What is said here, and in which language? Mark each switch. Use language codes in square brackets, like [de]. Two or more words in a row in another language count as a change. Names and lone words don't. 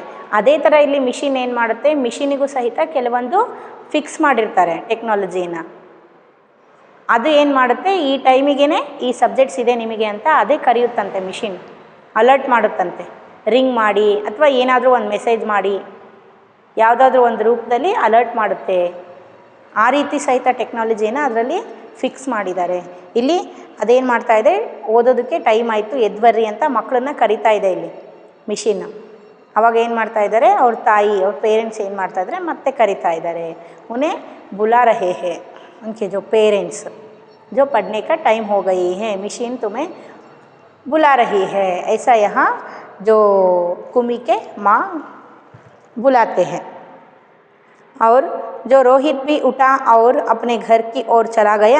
[kn] ಅದೇ ಥರ ಇಲ್ಲಿ ಮಿಷಿನ್ ಏನು ಮಾಡುತ್ತೆ, ಮಿಷಿನಿಗೂ ಸಹಿತ ಕೆಲವೊಂದು ಫಿಕ್ಸ್ ಮಾಡಿರ್ತಾರೆ ಟೆಕ್ನಾಲಜಿನ, ಅದು ಏನು ಮಾಡುತ್ತೆ, ಈ ಟೈಮಿಗೇ ಈ ಸಬ್ಜೆಕ್ಟ್ಸ್ ಇದೆ ನಿಮಗೆ ಅಂತ ಅದೇ ಕರೆಯುತ್ತಂತೆ ಮಿಷಿನ್, ಅಲರ್ಟ್ ಮಾಡುತ್ತಂತೆ, ರಿಂಗ್ ಮಾಡಿ ಅಥವಾ ಏನಾದರೂ ಒಂದು ಮೆಸೇಜ್ ಮಾಡಿ ಯಾವುದಾದ್ರೂ ಒಂದು ರೂಪದಲ್ಲಿ ಅಲರ್ಟ್ ಮಾಡುತ್ತೆ। ಆ ರೀತಿ ಸಹಿತ ಟೆಕ್ನಾಲಜಿನ ಅದರಲ್ಲಿ ಫಿಕ್ಸ್ ಮಾಡಿದ್ದಾರೆ। ಇಲ್ಲಿ ಅದೇನು ಮಾಡ್ತಾ ಇದೆ, ಓದೋದಕ್ಕೆ ಟೈಮ್ ಆಯಿತು ಎದ್ದು ಬರ್ರಿ ಅಂತ ಮಕ್ಕಳನ್ನ ಕರಿತಾ ಇದೆ ಇಲ್ಲಿ ಮಿಷಿನ್। ಅವಾಗ ಏನು ಮಾಡ್ತಾ ಇದ್ದಾರೆ, ಅವ್ರ ತಾಯಿ, ಅವ್ರ ಪೇರೆಂಟ್ಸ್ ಏನು ಮಾಡ್ತಾ ಇದ್ದಾರೆ, ಮತ್ತೆ ಕರಿತಾ ಇದ್ದಾರೆ, [hi] उन्हें बुला रहे हैं उनके जो पेरेंट्स, जो पढ़ने का टाइम हो गई है, मशीन तुम्हें बुला रही है, ऐसा यहाँ जो कुम्मी के माँ बुलाते हैं। और जो रोहित भी उठा और अपने घर की ओर चला गया।